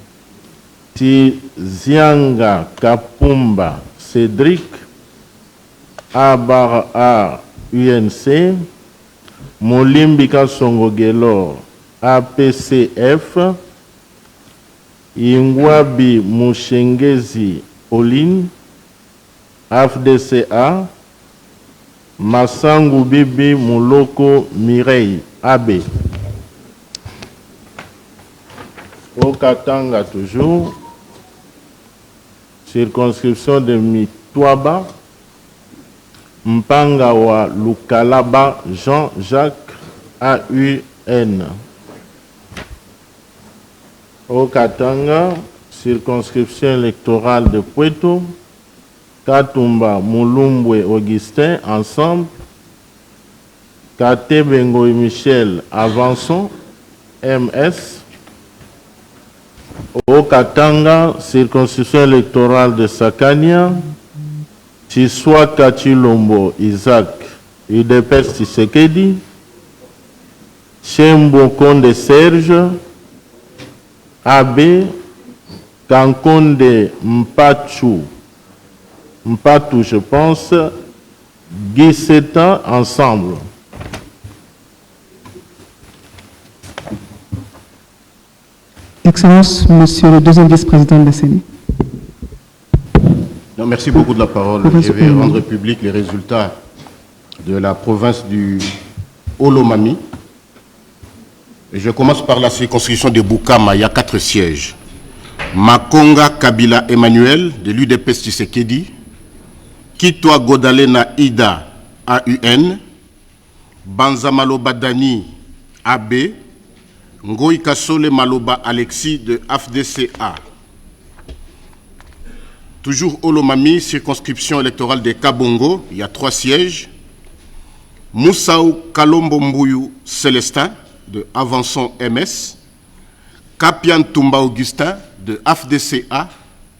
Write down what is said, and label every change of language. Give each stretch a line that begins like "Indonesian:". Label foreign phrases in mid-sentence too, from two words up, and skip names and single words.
French: Tizianga Kapumba Cédric A/A UNC, Molimbika Songogelo APCF, Ingwabi Mushengezi Pauline AFDCA, Massangu Bibi Muloko Mireille AB. Au Katanga toujours, circonscription de Mitwaba, Mpangawa Lukalaba Jean-Jacques AUN. Au Katanga, circonscription électorale de Puerto, Katumba Mulumbwe Augustin, ensemble. Katebengo et Michel, avançons, MS. Au Katanga, circonscription électorale de Sakania, Chiswaka Chilombo Isaac, UDPS Tshisekedi, Chembo Konde Serge, AB, Kankonde Mpatou, je pense, Guy Setan, ensemble. Excellence, Monsieur le deuxième vice-président de la CENI. Merci beaucoup de la parole. Je vais rendre public les résultats de la province du Olomami. Je commence par la circonscription de Bukama. Il y a 4 sièges. Makonga Kabila Emmanuel, de l'UDPS Tshisekedi. Kitwa Godalena Ida, AUN. Banzamaloba Dani, AB. Ngoï Kasole Maloba Alexis, de AFDCA. Toujours Olomami, circonscription électorale de Kabongo, il y a 3 sièges. Moussaou Kalombo Mbouyou Célestin, de Avançon MS. Kapian Toumba Augustin, de AFDCA.